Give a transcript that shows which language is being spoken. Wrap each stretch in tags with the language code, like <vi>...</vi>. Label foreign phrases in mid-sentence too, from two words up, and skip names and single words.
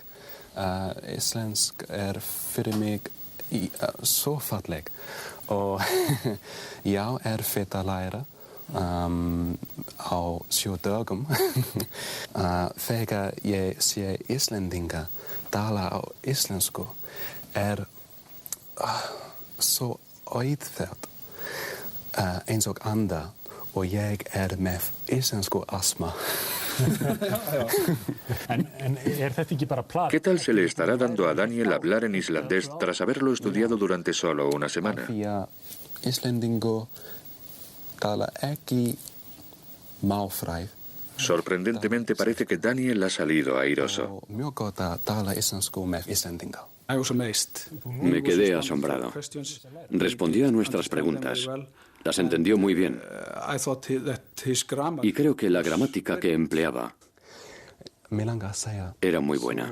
<is>Íslensk fyrir mig svo falleg og já, erfitt að læra á 7 dögum. Þegar ég sé Íslendinga tala á íslensku svo auðvelt eins og anda og ég með íslensku astma.</is> <es>¿Qué tal se le estará dando a Daniel hablar en islandés tras haberlo estudiado durante solo una semana?</es> <is>Íslendingur tala ekki málfræði.</is> <es>Sorprendentemente parece que Daniel ha salido airoso. Me quedé asombrado. Respondió a nuestras preguntas. Las entendió muy bien. Y creo que la gramática que empleaba era muy buena.</es>